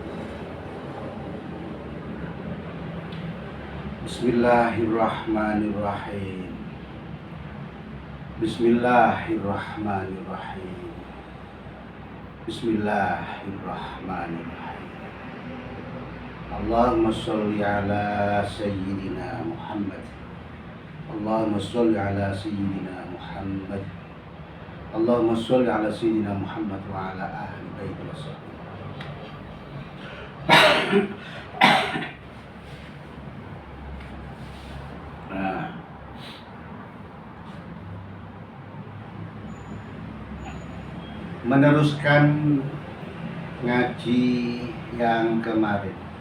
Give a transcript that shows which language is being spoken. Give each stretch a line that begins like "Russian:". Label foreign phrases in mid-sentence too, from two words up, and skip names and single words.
Arabic: Bismillahirrahmanirrahim. Bismillahirrahmanirrahim. Bismillahirrahmanirrahim. اللهم صل على سيدنا محمد. اللهم صل على سيدنا محمد. اللهم صل على سيدنا محمد وعلى أهل بيته وصحبه.
Indonesian: Nah, meneruskan ngaji yang kemarin.